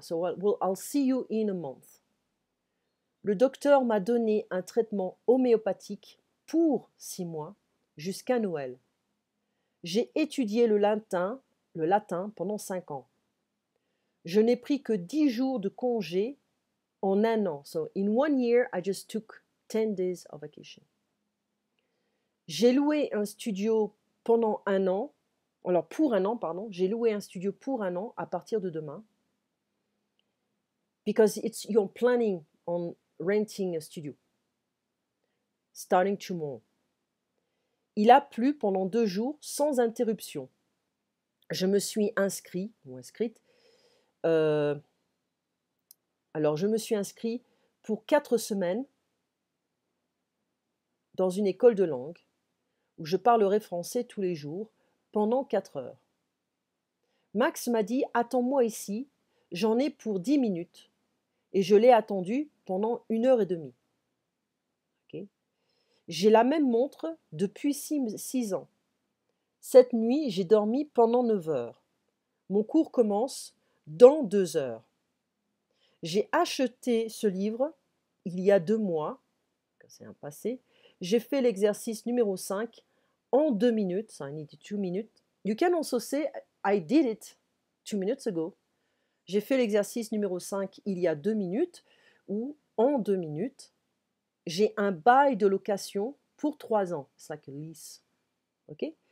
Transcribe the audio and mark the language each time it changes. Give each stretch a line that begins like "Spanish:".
English: So I'll see you in a month.
French: Le docteur m'a donné un traitement homéopathique pour 6 mois, jusqu'à Noël. J'ai étudié le latin pendant 5 ans. Je n'ai pris que 10 jours de congé en 1 an.
English: So in 1 year, I just took 10 days of vacation.
French: J'ai loué un studio pendant 1 an. Alors pour 1 an, pardon. J'ai loué un studio pour 1 an à partir de demain.
English: Because you're planning on renting a studio. Starting tomorrow.
French: Il a plu pendant 2 jours sans interruption. Je me suis inscrit ou inscrite. Alors, je me suis inscrit pour 4 semaines dans une école de langue où je parlerai français tous les jours pendant 4 heures. Max m'a dit « Attends-moi ici, j'en ai pour 10 minutes. » Et je l'ai attendu pendant 1 heure et demie. Okay. J'ai la même montre depuis 6 ans. Cette nuit, j'ai dormi pendant 9 heures. Mon cours commence dans 2 heures. J'ai acheté ce livre il y a 2 mois. C'est un passé. J'ai fait l'exercice numéro 5 en 2 minutes.
English: So I need 2 minutes. You can also say I did it 2 minutes ago.
French: J'ai fait l'exercice numéro 5 il y a 2 minutes ou en 2 minutes. J'ai un bail de location pour 3 ans. C'est
English: like a lease.
French: OK?